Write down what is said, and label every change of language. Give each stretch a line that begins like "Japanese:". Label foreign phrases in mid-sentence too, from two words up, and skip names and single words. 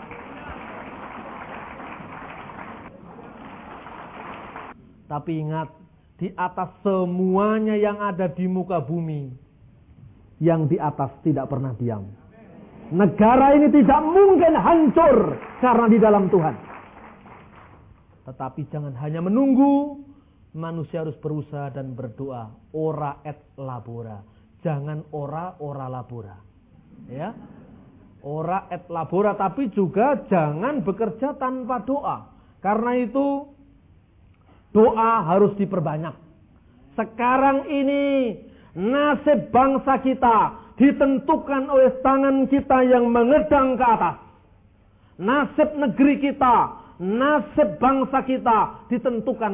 Indonesian: Tapi ingat, di atas semuanya yang ada di muka bumi, yang di atas tidak pernah diam. Negara ini tidak mungkin hancur karena di dalam Tuhan. Tetapi jangan hanya menunggu, manusia harus berusaha dan berdoa.
Latin: Ora et labora.
Indonesian: Jangan ora labora.
Latin: Ya. Ora et labora,
Indonesian: tapi juga jangan bekerja tanpa doa. Karena itu doa harus diperbanyak. Sekarang ini nasib bangsa kita ditentukan oleh tangan kita yang mengedang ke atas. Nasib negeri kita, nasib bangsa kita ditentukan.